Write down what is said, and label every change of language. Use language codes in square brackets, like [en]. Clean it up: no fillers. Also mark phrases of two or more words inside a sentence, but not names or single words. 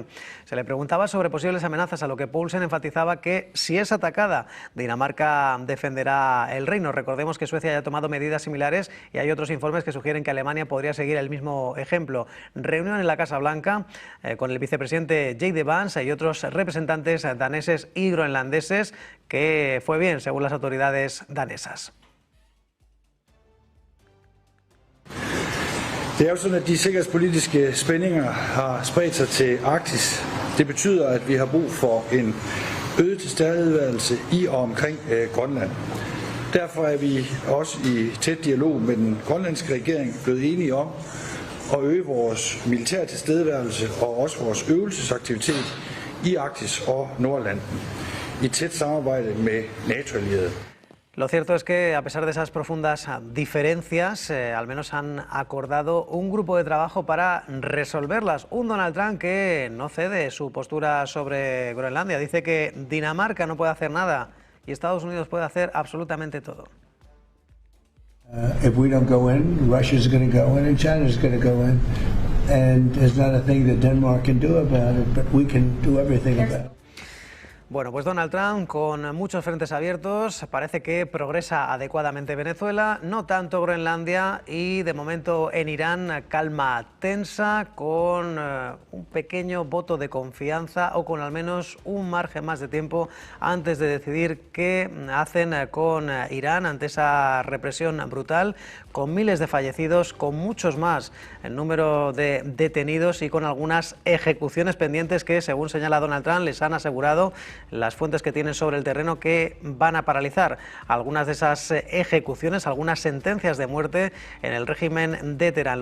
[es] Se le preguntaba sobre posibles amenazas, a lo que Poulsen enfatizaba que si es atacada, Dinamarca defenderá el reino. Recordemos que Suecia ya ha tomado medidas similares y hay otros informes que sugieren que Alemania podría seguir el mismo ejemplo. Reunión en la Casa Blanca con el vicepresidente J.D. Vance y otros representantes daneses y groenlandeses, que fue bien, según las autoridades danesas. [da] Det er jo sådan, at de sikkerhedspolitiske spændinger har spredt sig til Arktis. Det betyder, at vi har brug for en øget tilstedeværelse i og omkring Grønland. Derfor er vi også i tæt dialog med den grønlandske regering blevet enige om at øge vores militære tilstedeværelse og også vores øvelsesaktivitet i Arktis og Nordatlanten i tæt samarbejde med NATO-allierede. [es] Lo cierto es que, a pesar de esas profundas diferencias, al menos han acordado un grupo de trabajo para resolverlas. Un Donald Trump que no cede su postura sobre Groenlandia. Dice que Dinamarca no puede hacer nada y Estados Unidos puede hacer absolutamente todo. [en] If we don't go in, Russia's going to go in and China's going to go in. And there's not a thing that Denmark can do about it, but we can do everything about it. [es] Bueno, pues Donald Trump, con muchos frentes abiertos, parece que progresa adecuadamente Venezuela, no tanto Groenlandia, y de momento en Irán calma tensa, con un pequeño voto de confianza o con al menos un margen más de tiempo antes de decidir qué hacen con Irán ante esa represión brutal, con miles de fallecidos, con muchos más el número de detenidos y con algunas ejecuciones pendientes que, según señala Donald Trump, les han asegurado las fuentes que tienen sobre el terreno que van a paralizar algunas de esas ejecuciones, algunas sentencias de muerte en el régimen de Teherán.